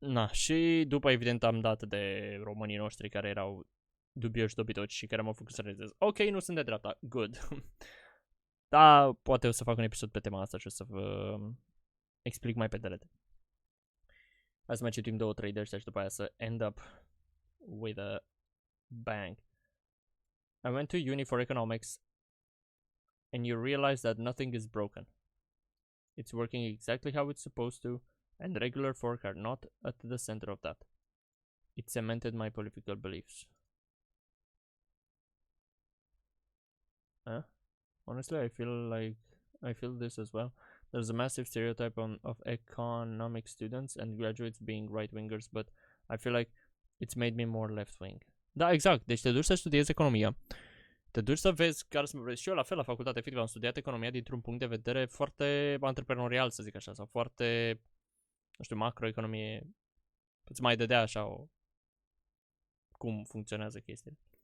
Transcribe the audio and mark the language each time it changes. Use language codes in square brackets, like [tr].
[ro] Și după evident am dat de românii noștri care erau dubioși dobitoci și care m-au făcut să realizez, ok, nu sunt de dreapta, good. Da, poate o să fac un episod pe tema asta și o să vă explic mai pe delete. Hai să mai citim 2-3 de ăștia și după aia să [en] end up with a bang. I went to uni for economics and you realize that nothing is broken. It's working exactly how it's supposed to, and regular folk are not at the center of that. It cemented my political beliefs. Honestly, I feel this as well. There's a massive stereotype of economic students and graduates being right-wingers, but I feel like it's made me more left-wing. [ro] Da, exact. Deci te duci să studiezi economia. Te duci să vezi care să vrei. Și eu la fel la facultate, efectiv, am studiat economia dintr-un punct de vedere foarte antreprenorial, să zic așa, sau foarte, nu știu, macroeconomie. Îți mai dădea așa cum funcționează chestiile.